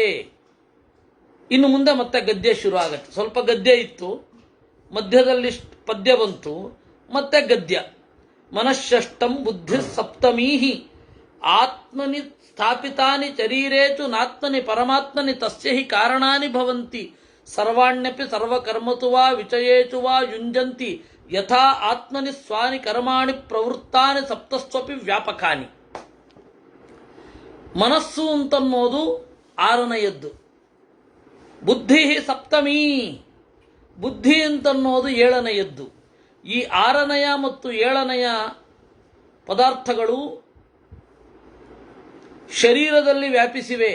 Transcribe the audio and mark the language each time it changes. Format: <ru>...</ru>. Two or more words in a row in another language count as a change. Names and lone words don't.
<kn>ಇನ್ನು ಮುಂದೆ ಮತ್ತೆ ಗದ್ಯ ಶುರು ಆಗತ್ತೆ. ಸ್ವಲ್ಪ ಗದ್ಯ ಇತ್ತು, ಮಧ್ಯದಲ್ಲಿ ಪದ್ಯ ಬಂತು, ಮತ್ತೆ ಗದ್ಯ.</kn> <sa>ಮನಃಷಷ್ಟಂ ಬುದ್ಧಿ ಸಪ್ತಮೀಹಿ ಆತ್ಮನಿ ಸ್ಥಾಪಿತಾನಿ ಶರೀರೇಚು ನಾತ್ಮನಿ ಪರಮಾತ್ಮನಿ ತಸ್ಯ ಹಿ ಕಾರಣಾನಿ ಭವಂತಿ ಸರ್ವಾಣ್ಯಪಿ ಸರ್ವಕರ್ಮತು ವಾ ವಿಚಯೇಚು ವಾ ಯುಂಜಂತಿ ಯಥಾ ಆತ್ಮನಿ ಸ್ವಾನಿ ಕರ್ಮಾಣಿ ಪ್ರವೃತ್ತಾನಿ ಸಪ್ತಸ್ವಪಿ ವ್ಯಾಪಕಾನಿ.</sa> <kn>ಮನಸ್ಸು ಅಂತನ್ನೋದು 6ನೆಯದ್ದು.</kn> <sa>ಬುದ್ಧಿ ಸಪ್ತಮಿ,</sa> <kn>ಬುದ್ಧಿ ಅಂತನ್ನೋದು 7ನೆಯದ್ದು. ಈ 6ನೆಯ ಮತ್ತು 7ನೆಯ ಪದಾರ್ಥಗಳು ಶರೀರದಲ್ಲಿ ವ್ಯಾಪಿಸಿವೆ.</kn>